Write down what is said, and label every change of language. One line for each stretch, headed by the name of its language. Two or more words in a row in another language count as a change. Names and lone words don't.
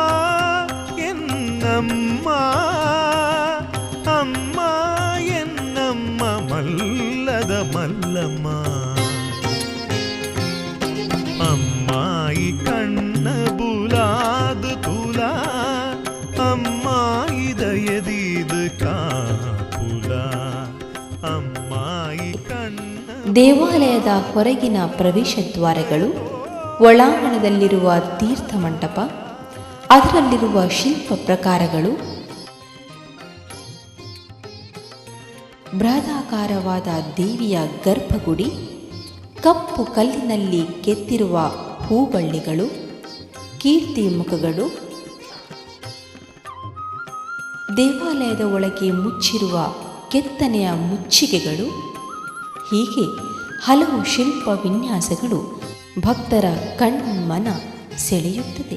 Tulu: ಎನ್ನಮ್ಮ ಅಮ್ಮ ಎನ್ನಮ್ಮ ಮಲ್ಲದ ಮಲ್ಲಮ್ಮ ಅಮ್ಮಾಯಿ ಕಣ್ಣ ಬುಲಾದು ತುಲ ಅಮ್ಮಾಯಿ ದಯದೀದು ಕಾಪುಲ ಅಮ್ಮಾಯಿ ಕಣ್ಣ.
Kannada: ದೇವಾಲಯದ ಹೊರಗಿನ ಪ್ರವೇಶ ದ್ವಾರಗಳು, ಒಳಾಂಗಣದಲ್ಲಿರುವ ತೀರ್ಥ ಮಂಟಪ, ಅದರಲ್ಲಿರುವ ಶಿಲ್ಪ ಪ್ರಕಾರಗಳು, ಬೃಹದಾಕಾರವಾದ ದೇವಿಯ ಗರ್ಭಗುಡಿ, ಕಪ್ಪು ಕಲ್ಲಿನಲ್ಲಿ ಕೆತ್ತಿರುವ ಹೂಬಳ್ಳಿಗಳು, ಕೀರ್ತಿ ಮುಖಗಳು, ದೇವಾಲಯದ ಒಳಗೆ ಮುಚ್ಚಿರುವ ಕೆತ್ತನೆಯ ಮುಚ್ಚಿಗೆಗಳು, ಹೀಗೆ ಹಲವು ಶಿಲ್ಪ ವಿನ್ಯಾಸಗಳು ಭಕ್ತರ ಕಣ್ಮನ ಸೆಳೆಯುತ್ತದೆ.